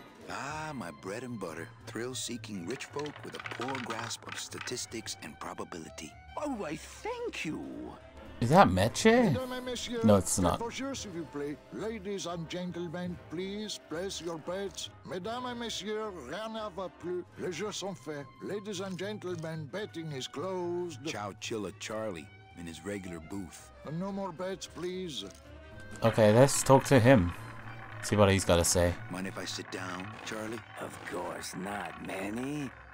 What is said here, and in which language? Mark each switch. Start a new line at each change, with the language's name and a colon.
English: Ah, my bread and butter. Thrill-seeking rich folk with a poor grasp of statistics and probability. Oh, I thank you. Is that Meche?
French: Mesdames et messieurs,
English: No, it's
French: faites
English: not.
French: vos jeux, s'il vous plaît.
English: Ladies and gentlemen, please place your bets.
French: Mesdames et messieurs, rien ne va plus. Les jeux sont faits.
English: Ladies and gentlemen, betting is closed. Chow Chilla Charlie in his regular booth. No more bets, please. Okay, let's talk to him. See what he's got to say. Mind if I sit down, Charlie? Of course not, Manny.